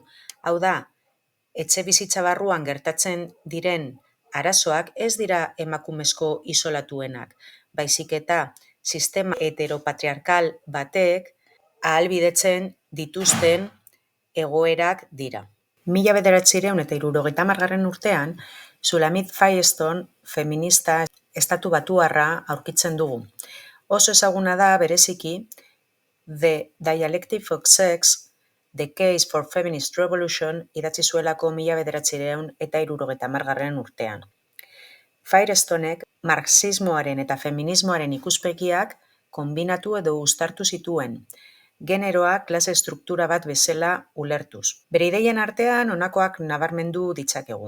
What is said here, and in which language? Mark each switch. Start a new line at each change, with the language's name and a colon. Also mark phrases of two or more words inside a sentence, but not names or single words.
Basque: Hau da, etxebizitza barruan gertatzen diren arazoak ez dira emakumezko isolatuenak, baizik eta sistema heteropatriarkal batek ahalbidetzen dituzten egoerak dira. 1970 urtean, Shulamit Firestone feminista estatubatuarra aurkitzen dugu. Oso ezaguna da bereziki The Dialectic of Sex, The Case for Feminist Revolution idatzi zuelako 1970 urtean. Firestonek marxismoaren eta feminismoaren ikuspegiak konbinatu edo uztartu zituen, generoa klase estruktura bat bezala ulertuz. Bere ideien artean honakoak nabarmendu ditzakegu.